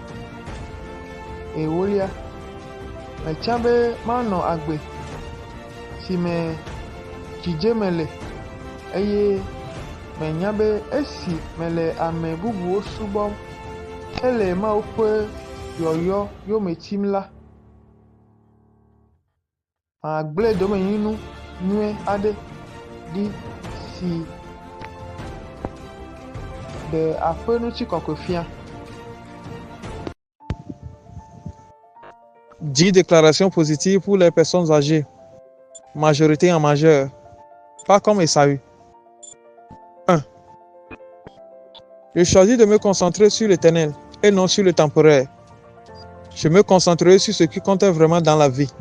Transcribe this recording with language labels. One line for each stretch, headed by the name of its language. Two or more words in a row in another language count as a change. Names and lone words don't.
Ewe: Ewolia, metia be manɔ agbe si me dzidzeme le eye menya be esi mele ame bubuwo subɔm ele Mawu ƒe yɔyɔ yome tim la, magblẽ domenyinu nyui aɖe ɖi si ɖe aƒe ŋutikɔkɔe fia.
French: 10 déclarations positives pour les personnes âgées, majorité en majeur, pas comme Esaü. 1. Je choisis de me concentrer sur l'éternel et non sur le temporaire. Je me concentrerai sur ce qui compte vraiment dans la vie.